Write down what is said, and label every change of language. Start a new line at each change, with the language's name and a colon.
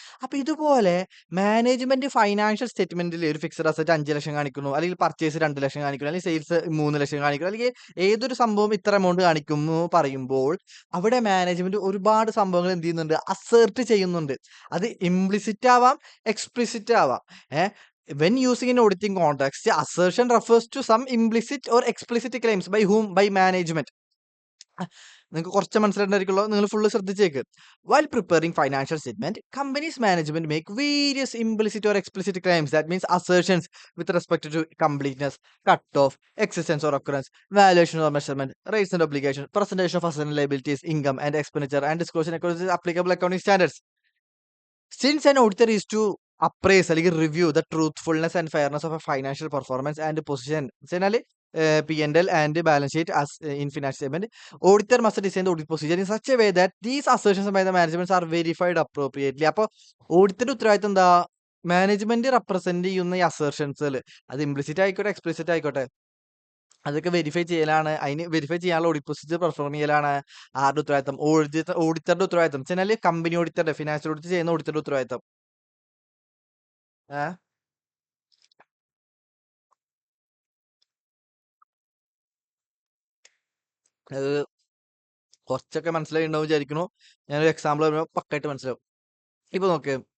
Malayalam: അപ്പൊ ഇതുപോലെ management financial സ്റ്റേറ്റ്മെന്റിൽ ഒരു ഫിക്സഡ് അസറ്റ് 5 ലക്ഷം കാണിക്കുന്നു, അല്ലെങ്കിൽ പർച്ചേസ് 2 ലക്ഷം കാണിക്കുന്നു, അല്ലെങ്കിൽ സെയിൽസ് 3 ലക്ഷം കാണിക്കുന്നു, അല്ലെങ്കിൽ ഏതൊരു സംഭവം ഇത്ര എമൗണ്ട് കാണിക്കുന്നു പറയുമ്പോൾ അവിടെ മാനേജ്മെന്റ് ഒരുപാട് സംഭവങ്ങൾ എന്ത് ചെയ്യുന്നുണ്ട്, അസേർട്ട് ചെയ്യുന്നുണ്ട്. അത് ഇംപ്ലിസിറ്റ് ആവാം, എക്സ്പ്ലിസിറ്റ് ആവാം.
English: When using in auditing context, the assertion refers to some implicit or explicit claims by whom, by management.
Malayalam: നിങ്ങൾക്ക് കുറച്ച് മനസ്സിലായിട്ടുണ്ടായിരിക്കുമല്ലോ, നിങ്ങൾ full ശ്രദ്ധിച്ചേക്ക്.
English: While preparing financial statement, companies management make various implicit or explicit claims. That means assertions with respect to completeness, cut-off, existence or occurrence, valuation or measurement, rates and obligations, presentation of assets and liabilities, income and expenditure, and disclosure according to applicable accounting standards. Since an auditor is to appraise
Malayalam: അല്ലെങ്കിൽ
English: review the truthfulness and fairness of a financial performance and position,
Malayalam: എന്നാൽ
English: P&L and balance sheet as in financial statement, auditor must design the audit procedure in such a way that these assertions by the management are verified appropriately.
Malayalam: അപ്പോൾ ഓഡിറ്ററുടെ ഉത്തരവാദിത്തം എന്താ, management represent ചെയ്യുന്ന ഈ അസേർഷൻസുകൾ, അത് implicit ആയിക്കോട്ടെ explicit ആയിക്കോട്ടെ, അതൊക്കെ verify ചെയ്യലാണ്. അതിന് വെരിഫൈ ചെയ്യാനുള്ള ഓഡിറ്റ് പ്രൊസീജിയർ പെർഫോം ചെയ്യലാണ് ആരുടെ ഉത്തരവാദിത്തം, ഓഡിറ്ററുടെ ഉത്തരവാദിത്തം. വെച്ചാൽ കമ്പനി ഓഡിറ്ററുടെ, ഫിനാൻഷ്യൽ ഓഡിറ്റ് ചെയ്യുന്ന ഓഡിറ്ററുടെ ഉത്തരവാദിത്തം. ഏഹ് അത് കുറച്ചൊക്കെ മനസ്സിലായി ഉണ്ടാവും വിചാരിക്കുന്നു. ഞാനൊരു എക്സാമ്പിൾ പറയുമ്പോൾ പക്കായിട്ട് മനസ്സിലാവും. ഇപ്പൊ നോക്ക്,